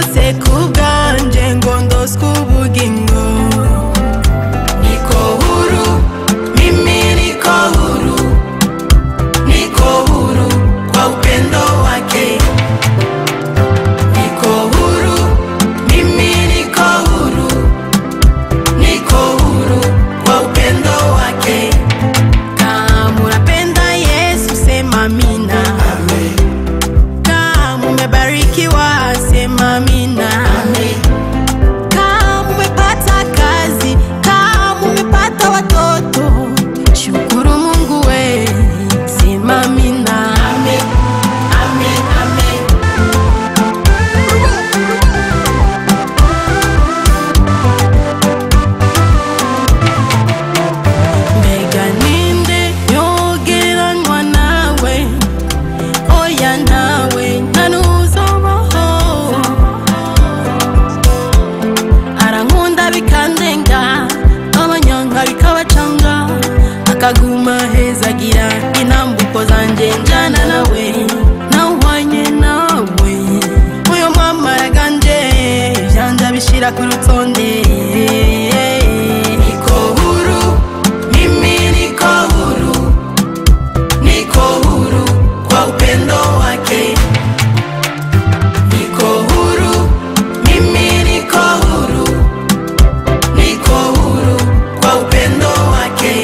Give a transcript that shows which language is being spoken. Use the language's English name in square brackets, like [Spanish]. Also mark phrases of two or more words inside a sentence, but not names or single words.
[Rundi] kubwanje ngo ndoswe ubugingo. [Swahili] Niko huru, mimi niko huru, niko huru kwa upendo wake. Niko huru, mimi niko huru, niko huru kwa upendo wake. Kama unapenda Yesu sema amina. Amen. Kama umebarikiwa sema amina. Amen. Kama umepata kazi, kama umepata watoto, shukuru Mungu we, sema amina. Amen. Amen. Amen. [Rundi] Mbega ninde yogeranwa nawe, oya nawe ntanuzobaho. Arankunda bikandenga, abanyanga bikabacanga, akaguma hezagira intambuko zanje njana nawe, nawanye nawe. Uyo mama yaganje vyanja bishira ku rutonde. [Swahili] Niko huru, mimi niko huru, niko huru kwa upendo wake. Niko huru, mimi niko huru, niko huru kwa upendo wake.